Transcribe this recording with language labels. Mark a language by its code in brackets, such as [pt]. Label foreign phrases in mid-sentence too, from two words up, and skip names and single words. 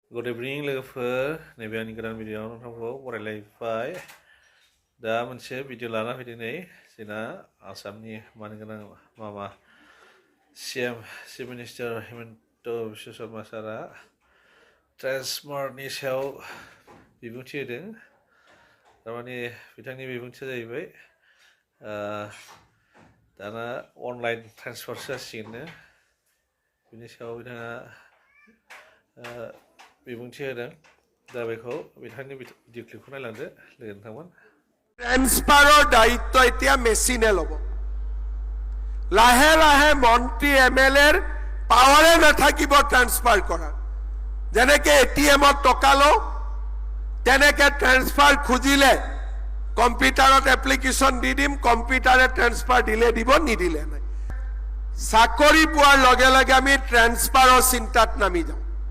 [en] Good evening [brx] लोगोफोर नैबे आंनि गोदान भिडिअ'आव नोंथांखौ बरायलायबाय दा मोनसे भिडिअ' लाना फैदों नै जोंना आसामनि मानगोनां मामा [en] CM chief minister [brx] हिमन्त बिश्व शर्मा सारा ट्रेन्सफारनि सायाव बिबुंथि होदों थारमाने बिथांनि बिबुंथिया जाहैबाय दाना अनलाइन ट्रेन्सफारसो जासिगोननो बिनि सायाव बिथाङा बिबुंथि होदों दा बेखौ बिथांनि भिडिअ क्लिपखौ नायलांदो लोगो नोंथांमोन [as] ट्रेन्सफाৰৰ দায়িত্ব এতিয়া মেচিনে ল'ব লাহে লাহে মন্ত্ৰী এমএলএৰ পাৱাৰে নাথাকিব ট্ৰেন্সফাৰ কৰাৰ যেনেকে এটিএমত টকা লওঁ তেনেকে ট্ৰেন্সফাৰ খুজিলে কম্পিউটাৰত এপ্লিকেশ্যন দি দিম কম্পিউটাৰে ট্ৰেন্সফাৰ দিলে দিব নিদিলে নাই চাকৰি পোৱাৰ লগে লগে আমি ট্ৰেন্সফাৰৰ চিন্তাত নামি যাওঁ